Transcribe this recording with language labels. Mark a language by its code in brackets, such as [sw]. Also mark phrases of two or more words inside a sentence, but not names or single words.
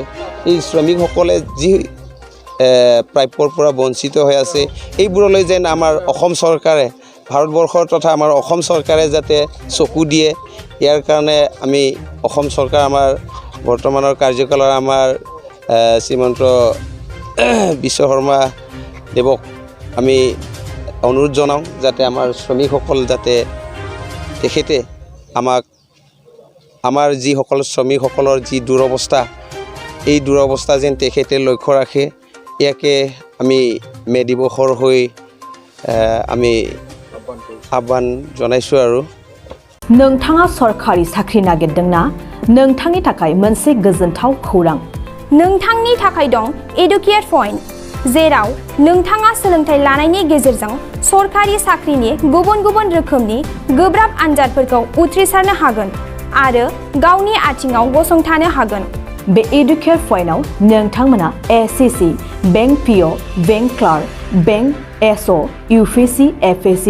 [as] এই শ্ৰমিকসকলে যি প্ৰাপ্যৰ পৰা বঞ্চিত হৈ আছে এইবোৰলৈ যেন আমাৰ অসম চৰকাৰে ভাৰতবৰ্ষৰ তথা আমাৰ অসম চৰকাৰে যাতে চকু দিয়ে ইয়াৰ কাৰণে আমি অসম চৰকাৰ আমাৰ বৰ্তমানৰ কাৰ্যকালৰ আমাৰ শ্ৰীমন্ত বিশ্ব শৰ্মা দেৱক আমি অনুৰোধ জনাওঁ যাতে আমাৰ শ্ৰমিকসকল যাতে তেখেতে আমাৰ যিসকল শ্ৰমিকসকলৰ যি দুৰৱস্থা এই দুৰৱস্থা যেন তেখেতে লক্ষ্য ৰাখে ইয়াকে আমি মে দিৱসৰ হৈ আমি আহ্বান জনাইছো আৰু [brx] नोंथाङा सरखारि साख्रि नागिरदोंना नोंथांनि थाखाय मोनसे गोजोनथाव खौरां नोंथांनि थाखाय दं एडुकेट पॉइंट जेराव नोंथाङा सोलोंथाइ लानायनि गेजेरजों सरखारि साख्रिनि गुबुन गुबुन रोखोमनि गोब्राब आनजादफोरखौ उथ्रिसारनो हागोन आरो गावनि आथिङाव गसंथानो हागोन बे एडुकेट पॉइन्टआव नोंथांमोना [en] SSC bank PO bank clerk bank SO UPSC FSC